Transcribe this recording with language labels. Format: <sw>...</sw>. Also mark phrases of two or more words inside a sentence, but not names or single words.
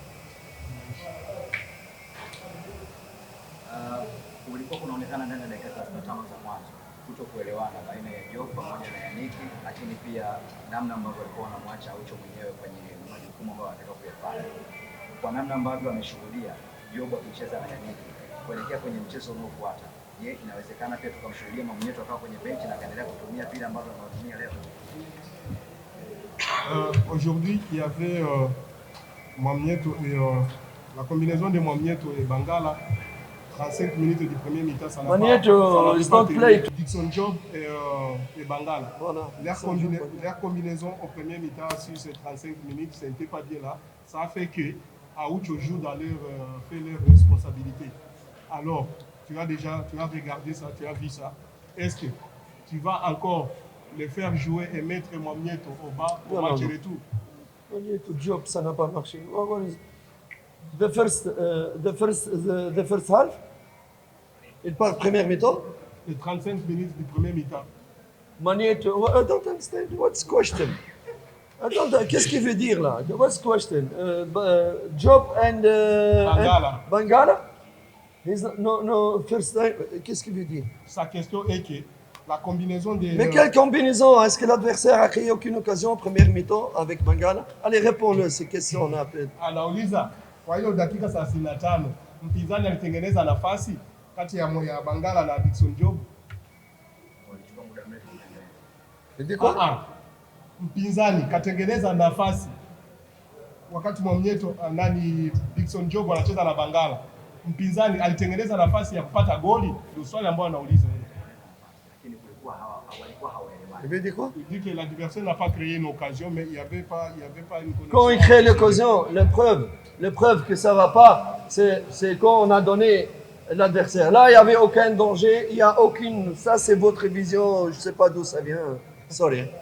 <sw>Ulikuwa kunaonekana ndani ya dakika 35 za mwanzo kutokuelewana baina ya Job pamoja na Yaniki, lakini pia namna ambavyo walikuwa wanamwacha Aucho mwenyewe kwenye majukumu ambayo anataka kuyafanya. Kwa namna ambavyo ameshuhudia Job akicheza na Yaniki kuelekea kwenye mchezo unaofuata, je, inawezekana pia tukamshuhudia Mwamnyeto akawa kwenye benchi na akaendelea kutumia vile ambavyo anatumia leo?</sw> <fr>Aujourd'hui, il y avait Mwamnyeto et la combinaison de Mwamnyeto et Bangala. 35 minutes du premier mi-temps, ça n'a pas tenu. Dickson Job et Bangala. Voilà. Leur combinaison au premier mi-temps sur ces 35 minutes, ce n'était pas bien là. Ça a fait que Aucho joue dans fait leur responsabilité. Alors, tu as regardé ça, tu as vu ça. Est-ce que tu vas encore les faire jouer et mettre Mwamnyeto au bas au match retour? Mwamnyeto Job, ça n'a pas marché.</fr> <en>The first half,</en> <fr>il parle première mi-temps. Les 35 minutes du premier mi-temps. Mwamnyeto,</fr> <en>I don't understand what's question.</en> <fr>Qu'est-ce qu'il veut dire là?</fr> <en>What's question? Job and Bangala. Bangala? No first time.</en> <fr>Qu'est-ce qu'il veut dire? Sa question est que la combinaison des. Mais quelle combinaison? Est-ce que l'adversaire a créé aucune occasion en première mi-temps avec Bangala? Allez, réponds-le ces questions-là.</fr> <sw>Anauliza, kwa hiyo dakika 35 mpinzani alitengeneza nafasi kati ya Bangala na Dickson Job.</sw> <fr>Dit quoi?</fr> <sw>Mpinzani katengeneza nafasi wakati Mwamnyeto Dickson Job anacheza na Bangala. Mpinzani alitengeneza nafasi ya kupata goli, ndio swali ambalo anauliza yeye. Lakini kulikuwa hawaelewani.</sw> <fr>Il veut dire quoi? Il dit que l'adversaire n'a pas créé une occasion, mais il y avait pas une connexion. Quand il crée l'occasion, la preuve que ça va pas, c'est quand on a donné l'adversaire. Là, il n'y avait aucun danger, il n'y a aucune. Ça, c'est votre vision, je ne sais pas d'où ça vient.</fr> <en>Sorry.</en>